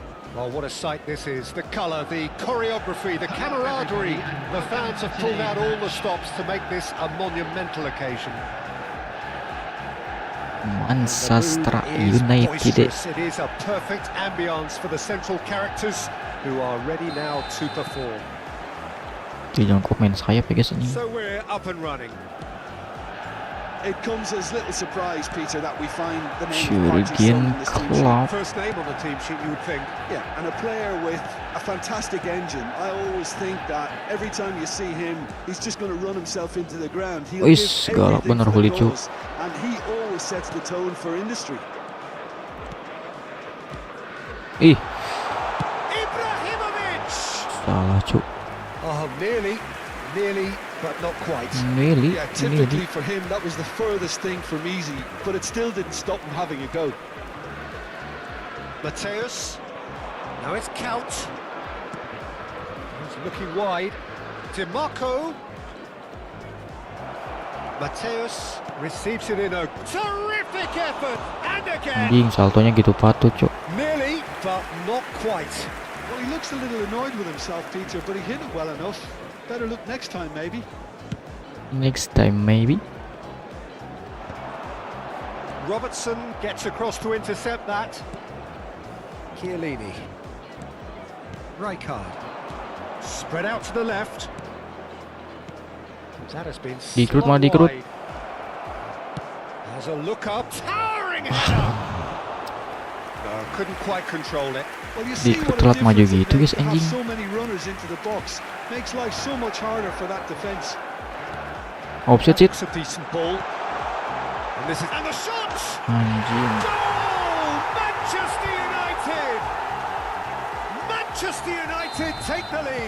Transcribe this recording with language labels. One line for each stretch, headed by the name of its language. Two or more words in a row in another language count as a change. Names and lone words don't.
English: Well, what a sight this is. The colour, the choreography, the camaraderie. The fans have pulled out all the stops to make this a monumental occasion. Manchester The mood is United. boisterous. It is a perfect ambience for the central characters who are ready now to perform.
Indonesian: Jangan komen sayap ya guys ini.
English: So we're up and running. It comes as little surprise, Peter, that we find the name of Party Jurgen in this team sheet. Klopp. First name on the team sheet, you would think. Yeah, and a player with a fantastic engine. I always think that every time you see him, he's just going to run himself into the ground. He'll
Indonesian: Wis,
English: give
Indonesian: galak
English: everything
Indonesian: bener
English: for the Hulitio. cause, and he always sets the tone for industry.
Indonesian: Ih,
English: Ibrahimovic!
Indonesian: salah cuk.
English: Oh, nearly, but not quite. Nearly, Yeah, typically for him, that was the furthest thing from easy, but it still didn't stop him having a go. Mateus. Now it's Count. He's looking wide. DiMarco. Mateus receives it in a terrific effort. And again.
Indonesian: Anjing, saltonya gitu patut cuk.
English: Nearly, but not quite. Well, he looks a little annoyed with himself, Peter, but he hit it well enough. Better look next time, maybe. Next time maybe. Robertson gets across to intercept that. Chiellini. Rijkaard. Spread out to the left. That has been
Indonesian: Dikrut,
English: slung
Indonesian: Dikrut.
English: wide. Has a look up. Towering header. No, couldn't quite control it. Well, you see what a
Indonesian: telat maju
English: difference it
Indonesian: gitu guys
English: makes to have
Indonesian: anjing.
English: so many runners into the box. Makes life so much harder for that defense. Offset shit. It's a decent ball. And this is and the shot.
Indonesian: Anjing.
English: Goal! Manchester United. Manchester United take the lead.